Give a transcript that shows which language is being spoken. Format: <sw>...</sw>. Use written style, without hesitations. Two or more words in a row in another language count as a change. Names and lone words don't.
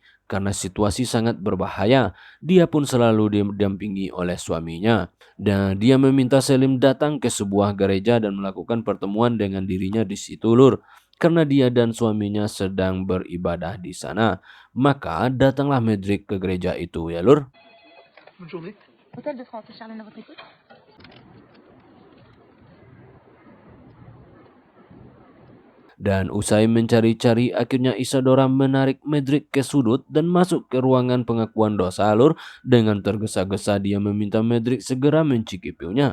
<id>Karena situasi sangat berbahaya, dia pun selalu didampingi oleh suaminya. Dan dia meminta Selim datang ke sebuah gereja dan melakukan pertemuan dengan dirinya di situ lur. Karena dia dan suaminya sedang beribadah di sana. Maka datanglah Medrik ke gereja itu ya lur.</id> <fr>Bonne journée. Hôtel de France, Charlène à votre écoute.</fr> <id>Dan usai mencari-cari akhirnya Isadora menarik Medrik ke sudut dan masuk ke ruangan pengakuan dosa lur. Dengan tergesa-gesa dia meminta Medrik segera mencicipinya.</id>